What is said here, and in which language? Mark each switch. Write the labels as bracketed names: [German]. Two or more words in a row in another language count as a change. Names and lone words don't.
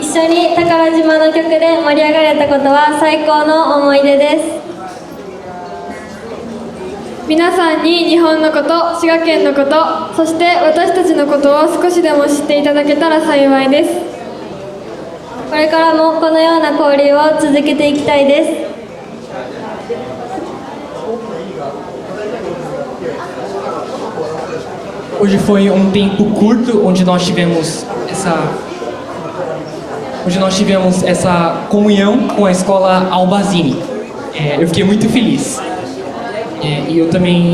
[Japanese] 緒に宝島の曲で盛り上がれたことは最高の思い出です。皆さんに日本のこと、滋賀県のこと、そして私たちのことを少しでも知っていただけたら幸いです。これからもこのようna交流を続けていきたいです。 [Portuguese] Hoje foi um tempo curto onde nós tivemos essa comunhão com a escola Albazini. Eu fiquei muito feliz. E eu também...